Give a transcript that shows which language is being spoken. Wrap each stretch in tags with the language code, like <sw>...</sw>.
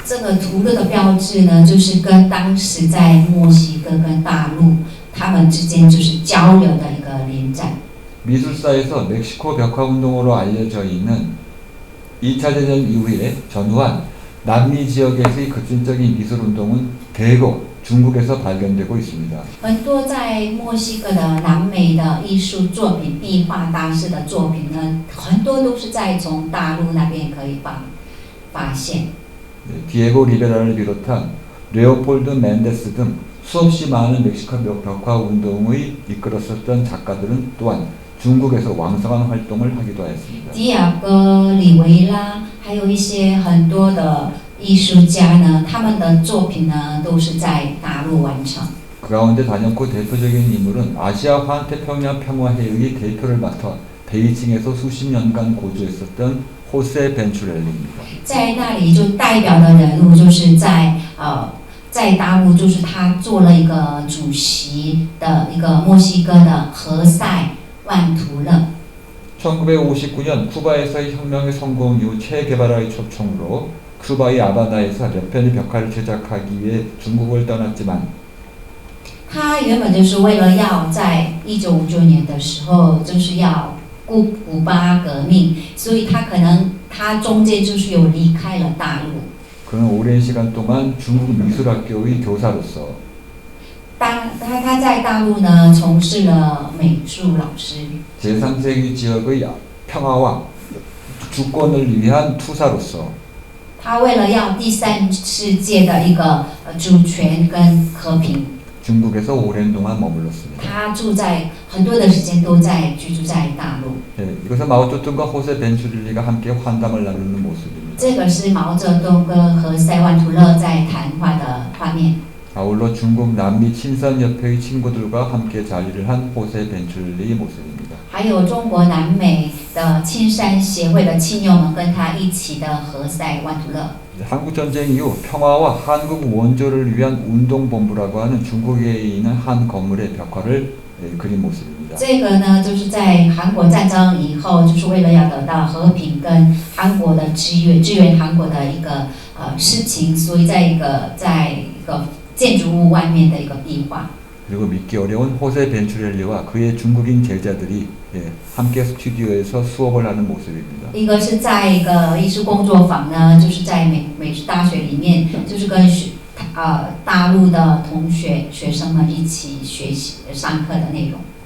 <zh>这个图录的标志呢，就是跟当时在墨西哥跟大陆他们之间就是交流的一个连展。</zh> <ko>미술사에서 멕시코 벽화운동으로 알려져 있는 2차 대전 이후에 전후한 남미 지역에서의 급진적인 미술운동은 대거 중국에서 발견되고 있습니다.</ko> <zh>很多在墨西哥的南美的艺术作品、壁画大师的作品呢，很多都是从大陆那边可以发现。</zh> <ko>디에고 리베라를 비롯한 레오폴드 멘데스 등 수없이 많은 멕시코 벽화운동을 이끌었었던 작가들은 또한 중국에서 왕성한 활동을 하기도 하였습니다.</ko> <zh>迪亚哥、里维拉，还有一些很多的艺术家呢，他们的作品呢都是在大陆完成。</zh> <ko>그 가운데 단연코 대표적인 인물은 아시아 환태평양 평화회의의 대표를 맡아 베이징에서 수십 년간 거주했었던 호세 벤츄렐리입니다.</ko> <zh>在那里就代表的人物就是在大陆就是他做了一个主席的一个墨西哥的何塞万图勒。</zh> <ko>1959년 쿠바에서의 혁명의 성공 이후 체게바라의 초청으로 쿠바의 아바나에서 몇 편의 벽화를 제작하기 위해 중국을 떠났지만</ko> <zh>他原本就是为了要在1959年的时候，就是要古巴革命，所以他中间就是有离开了大陆。</zh> <ko>그는 오랜 시간 동안 중국 미술학교의 교사로서</ko> <zh>他在大陆呢从事了美术老师。</zh> <ko>제3세계 지역의 평화와 주권을 위한 투사로서</ko> <zh>他为了要第三世界的一个主权跟和平，</zh> <ko>중국에서 오랜 동안 머물렀습니다.</ko> <zh>他很多的时间都居住在大陆。</zh> <ko>이것은 마오쩌둥과 호세 벤츄릴리가 함께 환담을 나누는 모습입니다.</ko> <zh>这个是毛泽东跟何塞万图勒在谈话的画面。</zh> <ko>아울러 중국 남미 친선협회의 친구들과 함께 자리를 한 호세 벤츄릴리의 모습입니다.</ko> <zh>还有中国南美的青山协会的亲友们跟他一起的何塞万图勒。</zh> <ko>한국전쟁 이후 평화와 한국 원조를 위한 운동본부라고 하는 중국에 있는 한 건물의 벽화를 그린 모습입니다.</ko> <zh>这个呢，就是在韩国战争以后，就是为了要得到和平跟韩国的支援韩国的一个事情，所以在一个建筑物外面的一个壁画。</zh> <ko>그리고 믿기 어려운 호세 벤추렐리와 그의 중국인 제자들이 함께 스튜디오에서 수업을 하는 모습입니다.</ko> <zh>一个是在一个艺术工作坊呢，就是在美术大学里面，就是跟大陆的学生们一起学习上课的内容。</zh>